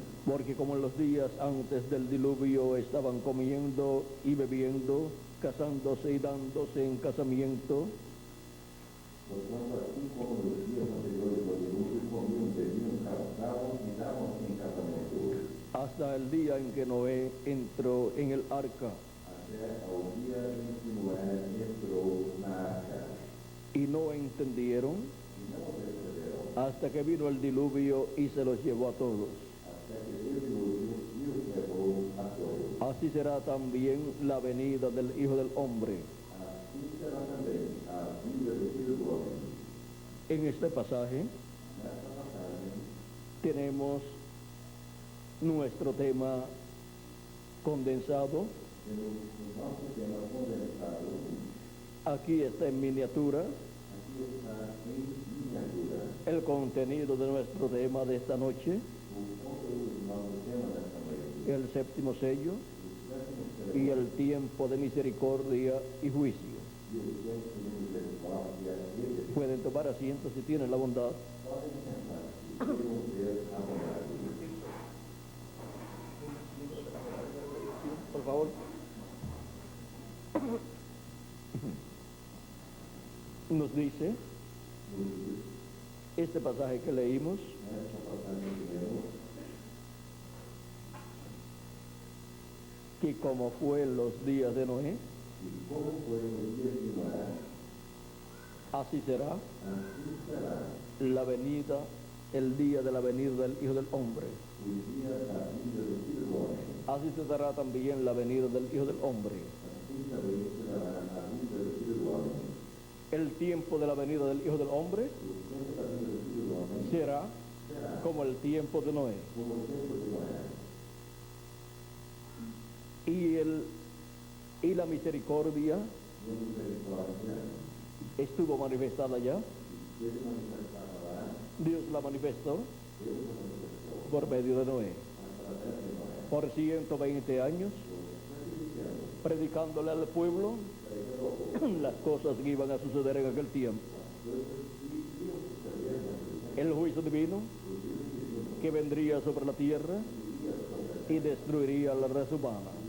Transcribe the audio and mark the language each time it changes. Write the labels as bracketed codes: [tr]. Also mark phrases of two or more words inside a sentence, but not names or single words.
[es] porque como en los días antes del diluvio estaban comiendo y bebiendo, casándose y dándose en casamiento, Por tanto, así como en los días anteriores al diluvio comían, bebían, casaban y daban en casamiento, hasta el día en que Noé entró en el arca, [pt] até ao dia em que Noé entrou na arca, [es] y no entendieron [pt] e não perceberam, [es] hasta que vino el diluvio y se los llevó a todos. [pt] até que o dilúvio e os levou a todos. [es] Así será también la venida del Hijo del Hombre. [pt] Assim será também a vinda do Filho do Homem. [es] En este pasaje [pt] Nesta passagem, [es] tenemos nuestro tema condensado. [pt] temos o nosso tema condensado. [es] Aquí está en miniatura [pt] Aqui está em miniatura [es] el contenido de nuestro tema de esta noche, [pt] o conteúdo do nosso tema desta noite. [es] el séptimo sello [pt] O sétimo [es] y sello el tiempo de misericordia y juicio. [pt] e o tempo de misericórdia e de [es] Pueden tomar asiento si tienen la bondad. [pt] podem sentar-se e ver a bondade. Por favor. [es] Nos dice este pasaje que leímos [pt] Nesta passagem que lemos, [es] que como fue en los días de Noé, [pt] e como foi no dia de Noé, [es] así será [pt] assim será [es] la venida, el día de la venida del Hijo del Hombre. [pt] o dia da vinda do Filho do Homem. [es] Así se dará también la venida del Hijo del Hombre. [pt] Assim também será a vinda do Filho do Homem. [es] El tiempo de la venida del Hijo del Hombre [pt] O tempo da vinda do Filho do Homem [es] será [pt] será [es] como el tiempo de Noé. [pt] como o tempo de Noé. [es] Y la misericordia [pt] E a misericórdia [es] estuvo manifestada ya. [pt] esteve manifestada lá, [es] Dios la manifestó [pt] Deus a manifestou [es] por medio de Noé. [pt] através de Noé. [es] Por 120 años, predicándole al pueblo las cosas que iban a suceder en aquel tiempo. El juicio divino que vendría sobre la tierra y destruiría la raza humana.